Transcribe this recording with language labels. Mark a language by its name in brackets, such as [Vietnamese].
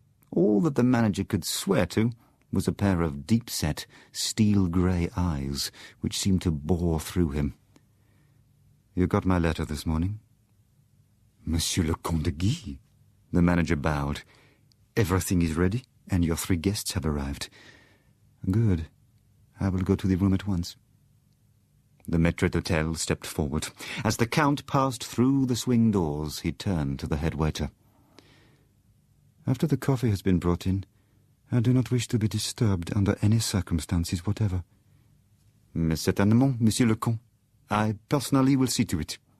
[English] All that the manager could swear to was a pair of deep-set, steel-grey eyes, which seemed to bore through him. "You got my letter this morning?" "Monsieur le Comte de Guy," the manager bowed. "Everything is ready, and your 3 guests have arrived." "Good. I will go to the room at once." The maître d'hôtel stepped forward. As the Count passed through the swing doors, he turned to the head waiter. "After the coffee has been brought in, I do not wish to be disturbed under any circumstances whatever." [French] "Mais certainement, Monsieur le Comte. [English] I personally will see to it."